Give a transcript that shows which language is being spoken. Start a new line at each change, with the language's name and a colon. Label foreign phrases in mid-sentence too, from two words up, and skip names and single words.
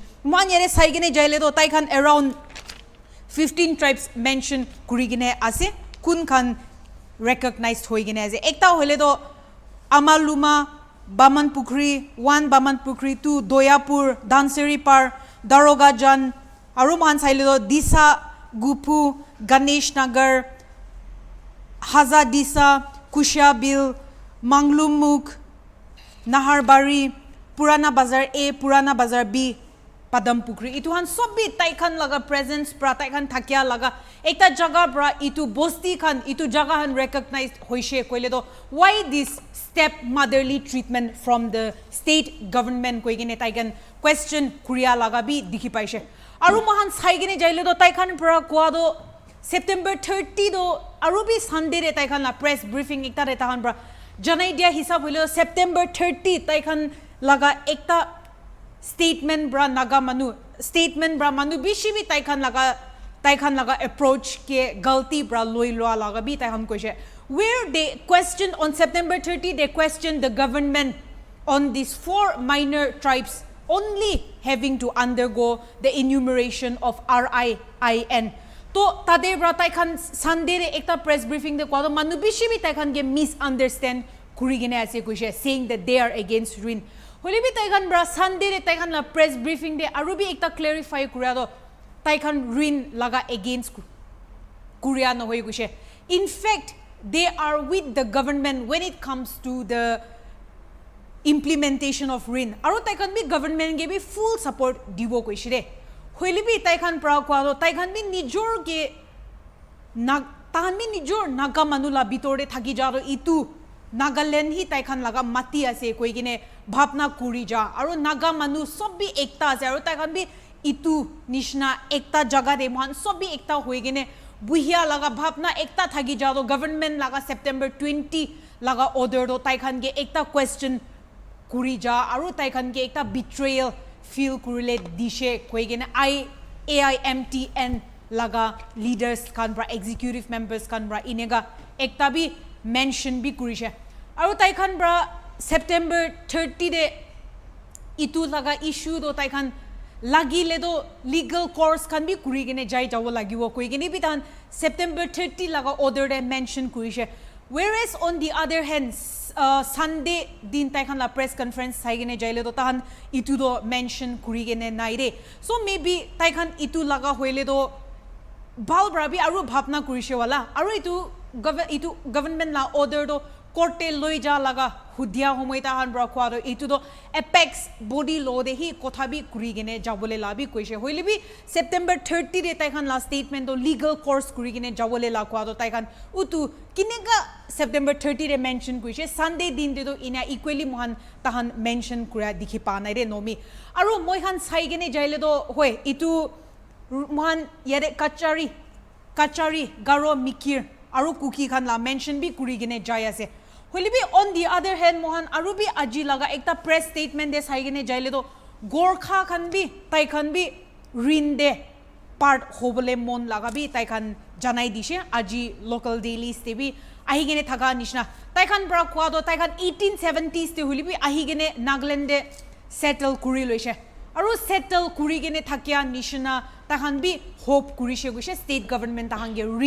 Naga Pidgin: Man yare saigene jaile do taikan
English: around 15 tribes mentioned
Naga Pidgin: kurigine ase, kun kan recognized hoigine ase. Ekta hoile do Amaluma, Baman Pukri, 1 Baman Pukri, 2 Doyapur, Danseri Par, Darogajan, Aruman Sailido, Disa, Gupu, Ganesh Nagar, Haza Disa, Kushabil, Manglumuk, Naharbari, Purana Bazar A, Purana Bazar B, Padam Pukri. Itu han sobi taikan laga presence pra taikan thakya laga ekta jaga pra itu bosti khan itu jaga han recognized hoishe koile do
English: why this step motherly treatment from the state government
Naga Pidgin: koigene taikan question kuria laga bi dikhi paise aru mohan saigene jaile do taikan pra kwa do September 30 do aru bi Sunday re taikan la
English: press briefing
Naga Pidgin: ekta re taikan pra janai dia hisab hoile September 30 taikan laga ekta statement bra naga manu bishi bi taikan laga approach ke galti bra loi loa laga bi taikan koise
English: where they questioned on September 30 they questioned the government on these 4 minor tribes only having to undergo the enumeration of RIN
Naga Pidgin: to tade bra taikan Sunday re ekta
English: press briefing
Naga Pidgin: de kwado manu bishi bi taikan ge misunderstand kurigene ase koise
English: saying that they are against Riin
Naga Pidgin: Holi bi taikan bra Sunday re taikan la
English: press briefing
Naga Pidgin: de aru bi ekta clarify kuria do taikan Riin laga against kuria no hoi gushe.
English: In fact, they are with the government when it comes to the implementation of Riin.
Naga Pidgin: Aru taikan bi government ge bi
English: full support
Naga Pidgin: dibo koise re. Holi bi taikan pra kwa do taikan bi nijor ge tahan bi nijor naga manula bitore thaki jaro itu Nagaland hi taikan laga mati ase koi gine bhapna kuri ja aru naga manu sob bi ekta ase aru taikan bi itu nishna ekta jaga de mohan sob bi ekta hoi gine buhia laga bhapna ekta thagi ja do government laga September 20 laga order do taikan ge ekta question kuri ja aru taikan ge ekta betrayal feel kurile dishe koi gine AIMTN laga leaders kan bra
English: executive members
Naga Pidgin: kan bra inega ekta bi mention bi kurishe aru taikan bra September 30 de itu laga issue do taikan lagi le do
English: legal course
Naga Pidgin: kan bi kurigene jai jawo lagiwo koigene bi tan September 30 laga order de mention kurishe
English: whereas on the other hand
Naga Pidgin: Sunday din taikan la
English: press conference
Naga Pidgin: saigene jaile do tan itu do mention kurigene naire so maybe taikan itu laga hoile do bal brabi aru bhapna kurishe wala aru itu government la order do korte loi ja laga hudia homoi ta han bra khwa do itu do
English: apex body
Naga Pidgin: law de hi kotha bi kurigene jabole la bi koise hoile bi September 30 re taikan la statement do
English: legal course
Naga Pidgin: kurigene jabole la khwa do taikan utu kinega September 30 re mention koise Sunday din de do ina equally mohan tahan mention kura dikhi pa nai re nomi aru moi han saigene jaile do hoi itu mohan yare kachari garo mikir aru kuki khan la mention bi kurigene jai ase holi bi
English: on the other hand
Naga Pidgin: mohan aru bi aji laga ekta
English: press statement
Naga Pidgin: de saigene jaile do gorkha khan bi tai khan bi Riin de part hobole mon laga bi tai khan janai dishe aji
English: local dailies
Naga Pidgin: te bi ahigene thaga nishna tai khan bra khwa do tai khan 1870s te holi bi ahigene Nagaland de settle kuri loise aru settle kurigene thakya nishna tai khan bi hope kurishe gushe
English: state government
Naga Pidgin: tahange